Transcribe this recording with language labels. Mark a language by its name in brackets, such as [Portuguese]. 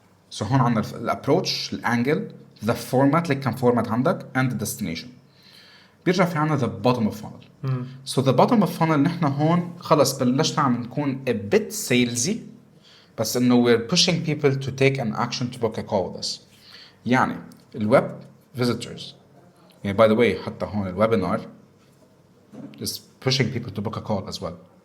[English] So [Arabic] هون عندنا [English] الابروach, الانجل, the format [Arabic] اللي كان [English] format [Arabic] عندك [English] and the destination. [Arabic] بيرجع في عنا [English] the bottom of funnel. So the bottom of funnel [Arabic] نحن هون خلص بلشنا عم نكون [English] a bit salesy [Arabic] بس انه [English] we're pushing people to take an action to book a call with us. [Arabic] يعني الويب visitors. يعني [English] by the way [Arabic] حتى هون الويبينار [English] is pushing people to book a call as well.